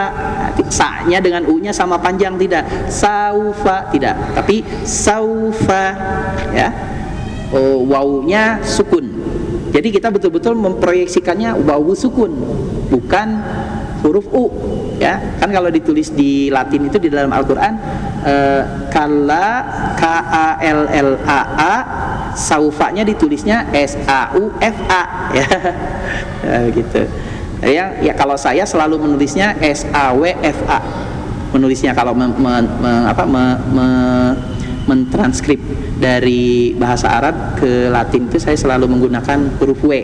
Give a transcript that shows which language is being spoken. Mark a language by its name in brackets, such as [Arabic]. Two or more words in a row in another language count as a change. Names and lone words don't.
[Indonesian] Sa-nya dengan u-nya sama panjang, tidak saufa, tidak, tapi saufa, ya. Wawunya sukun. Jadi kita betul-betul memproyeksikannya wawu sukun, bukan huruf u, ya. Kan kalau ditulis di Latin itu di dalam Al-Qur'an kalla, K-A-L-L-A-A, saufanya ditulisnya S-A-U-F-A, ya. Gitu. Ya kalau saya selalu menulisnya S-A-W-F-A. Menulisnya kalau mentranskrip dari bahasa Arab ke Latin itu saya selalu menggunakan huruf W.